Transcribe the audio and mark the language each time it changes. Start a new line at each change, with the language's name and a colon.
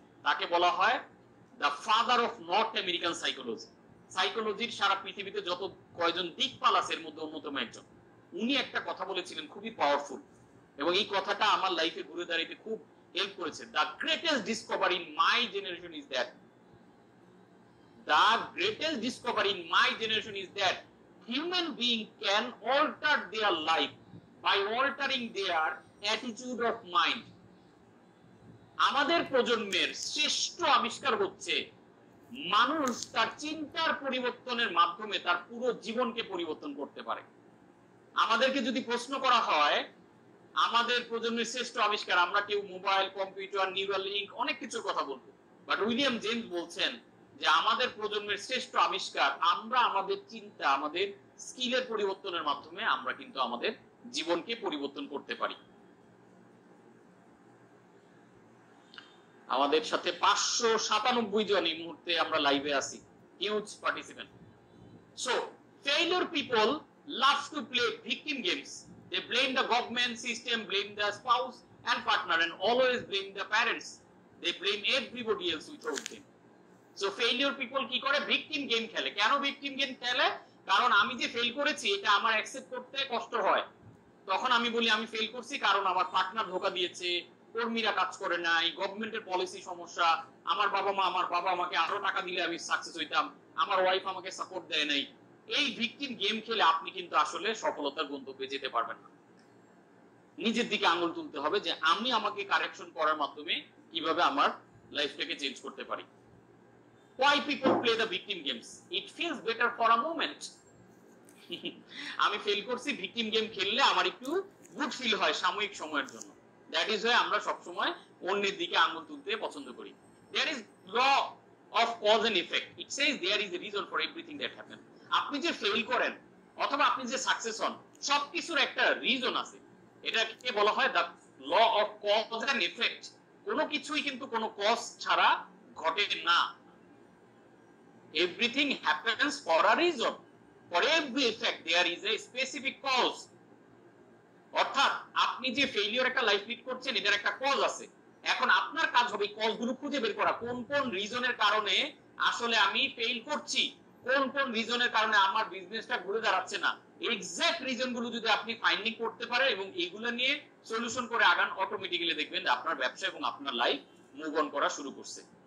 Bangla: তাকে বলা হয় the father of north American psychology. সাইকোলজির সারা পৃথিবীতে যত কয়জন দিকপাল আছে এর মধ্যে অন্যতম একজন। উনি একটা কথা বলেছিলেন খুবই পাওয়ারফুল, এবং এই কথাটা আমার লাইফে ঘুরে দাঁড়াইতে খুব হেল্প করেছে।
English: The greatest discovery in my generation is that the greatest discovery in my generation is that human being can alter their life by altering their attitude of mind.
Bangla: আমাদের প্রজন্মের শ্রেষ্ঠ আবিষ্কার হচ্ছে মানুষ তার চিন্তার পরিবর্তনের মাধ্যমে তার পুরো জীবনকে পরিবর্তন করতে পারে। আমাদেরকে যদি প্রশ্ন করা হয় আমাদের প্রজন্মের শ্রেষ্ঠ আবিষ্কার, আমরা কেউ মোবাইল, কম্পিউটার, নিউরাল লিঙ্ক অনেক কিছুর কথা বলবো, বাট উইলিয়াম জেমস বলছেন যে আমাদের প্রজন্মের শ্রেষ্ঠ আবিষ্কার আমরা আমাদের চিন্তা, আমাদের স্কিলের পরিবর্তনের মাধ্যমে আমরা কিন্তু আমাদের জীবনকে পরিবর্তন করতে পারি। আমাদের সাথে 597 জন এই মুহূর্তে আমরা লাইভে আছি, huge participant.
English: So failure people love to play victim games. They blame the government system, blame the spouse and partner, and always blame the parents. They blame everybody else without them. So failure people
Bangla: কি করে? Victim game খেলে। কেন victim game খেলে? কারণ আমি যে fail করেছি এটা আমার অ্যাকসেপ্ট করতে কষ্ট হয়। তখন আমি বলি আমি ফেল করছি কারণ আমার পার্টনার ধোকা দিয়েছে, কর্মীরা কাজ করে নাই, গভর্নমেন্টের পলিসি সমস্যা, আমার বাবা আমাকে আরো টাকা দিলে আমি সাকসেস হইতাম, আমার ওয়াইফ আমাকে সাপোর্ট দেয় নাই। এই ভিকটিম গেম খেলে আপনি কিন্তু আসলে সফলতার গন্তব্যে যেতে পারবেন না। নিজের দিকে আঙুল তুলতে হবে যে আমি আমাকে কারেকশন করার মাধ্যমে কিভাবে আমার লাইফটাকে চেঞ্জ করতে পারি।
English: Why people play the victim games? It feels better for a moment.
Bangla: আমি ফেল করছি, ভিকটিম গেম খেললে আমার একটু গুড ফিল হয় সাময়িক সময়ের জন্য।
English: that is why
Bangla: আমরা সব সময় অন্যের দিকে আঙুল তুলতে পছন্দ করি।
English: There is law of cause and effect. It says there is a reason for everything that happens.
Bangla: আপনি যে ফেল করেন অথবা আপনি যে সাকসেস হন সবকিছুর একটা রিজন আছে। এটাকে বলা হয়
English: The law of cause and effect.
Bangla: কোনো কিছুই কিন্তু কোনো কজ ছাড়া ঘটে না।
English: Everything happens for a reason. For every effect there is a specific cause.
Bangla: অর্থাৎ আপনি যে ফেলিওর একটা লাইফ লিড করছেন এটার একটা কজ আছে। এখন আপনার কাজ হবে কজগুলো খুঁজে বের করা, কোন কোন রিজনের কারণে আসলে আমি ফেল করছি, কোন কোন রিজনের কারণে আমার বিজনেসটা ঘুরে দাঁড়াচ্ছে না। এক্সাক্ট রিজনগুলো যদি আপনি ফাইন্ডিং করতে পারেন এবং এগুলো নিয়ে সলিউশন করে আগান, অটোমেটিক্যালি দেখবেন আপনার ব্যবসা এবং আপনার লাইফ মুভ অন করা শুরু করছে।